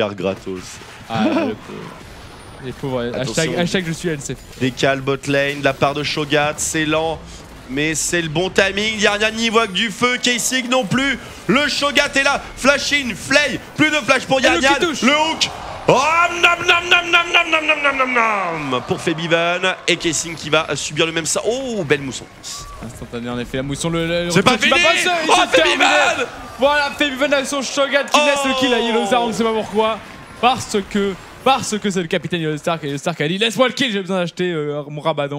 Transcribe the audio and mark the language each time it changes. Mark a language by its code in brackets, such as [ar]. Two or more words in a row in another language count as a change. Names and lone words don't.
[fr] Cher gratos. Ah, le pauvre. Les pauvres. Hashtag je suis LC. Décale botlane de la part de Shogat, c'est lent. Mais c'est le bon timing, Yarnian n'y voit que du feu, Kessing non plus. Le Shogat est là, [en] flash in, [fr] flay, plus de flash pour Yarnian. Le hook. Oh, nam nam nam nam nam nam nam nam nam nam pour Fabiven et Kessing qui va subir le même ça. Oh, belle mousson. Instantané en effet, la mousson. C'est pas fini. Oh, Fabiven. Voilà, Fabiven avec son Shogat qui laisse le kill à Yellowstar, on ne sait pas pourquoi. Parce que c'est le capitaine Yellowstar qui a dit laisse-moi le kill, j'ai besoin d'acheter mon Rabadon.